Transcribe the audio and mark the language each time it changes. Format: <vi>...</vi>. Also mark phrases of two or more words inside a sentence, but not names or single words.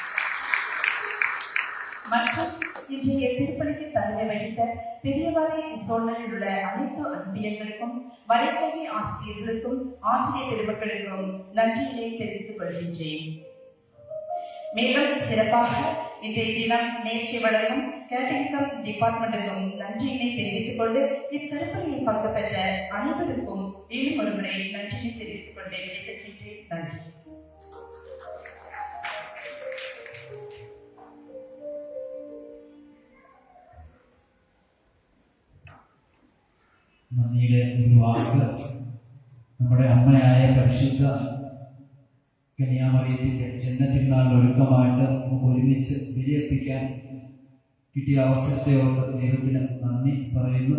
<ta>மற்றும் இன்றைய திருப்பலிக்கு தலைமை வகித்த பெரியவரை சோழனில் உள்ள அனைத்து அன்பியர்களுக்கும் வலைக்கல்வி ஆசிரியர்களுக்கும் ஆசிரியர் பெருமக்களுக்கும் நன்றியினை தெரிவித்துக் கொள்கின்றேன். மேலும் சிறப்பாக இன்றைய தினம் நேற்று வழங்கும் கேட்டகிசம் டிபார்ட்மெண்ட்டுக்கும் நன்றியினை தெரிவித்துக் கொண்டு இத்திருப்பலியில் பங்கு பெற்ற அனைவருக்கும் மேலும் ஒருமுறை நன்றியை தெரிவித்துக் கொண்டே விடைபெறுகின்றேன். நன்றி.</ta> <ml>നന്ദിയുടെ ഒരു വാക്ക് നമ്മുടെ അമ്മയായ പരിശുദ്ധ കന്യാമറിയത്തിന്റെ ജന്മത്തിനാൾ ഒരുക്കമായിട്ട് നമുക്ക് ഒരുമിച്ച് ബലിയർപ്പിക്കാൻ കിട്ടിയ അവസരത്തെ ഓർത്ത് ദൈവത്തിന് നന്ദി പറയുന്നു.</ml>